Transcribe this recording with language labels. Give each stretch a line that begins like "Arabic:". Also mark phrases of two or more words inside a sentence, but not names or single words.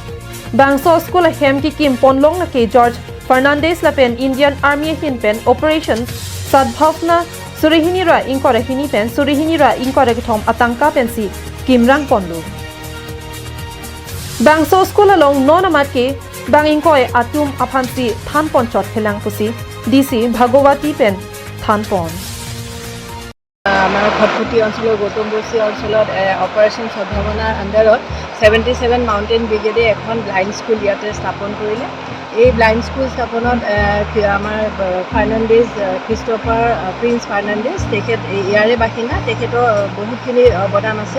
Karbi: Bangso school ahem ki kim ponlong lake George Fernandez lapen Indian Army hin pen Operation Sadbhavna Surihinira inkora hini pen Surihinira inkora githom atangka pensi kimrang ponlo. Bangso school along non amat ke bang inkoi atum aphansi than ponchot helang pusi DC Bhagwati pen than pon.
Assamese: আমাৰ ভটভটি অঞ্চলৰ গৌতমবস্তি অঞ্চলত অপাৰেশ্যন সদ্ভাৱনাৰ আণ্ডাৰত 77 মাউণ্টেইন ব্ৰিগেডে এখন
English: blind school
Assamese: ইয়াতে স্থাপন কৰিলে। এই
English: blind school
Assamese: স্থাপনত আমাৰ ফাৰ্ণাণ্ডেজ ক্ৰিষ্টফাৰ প্ৰিন্স ফাৰ্ণাণ্ডেজ তেখেত ইয়াৰে বাসিন্দা, তেখেতৰ বহুতখিনি অৱদান আছে।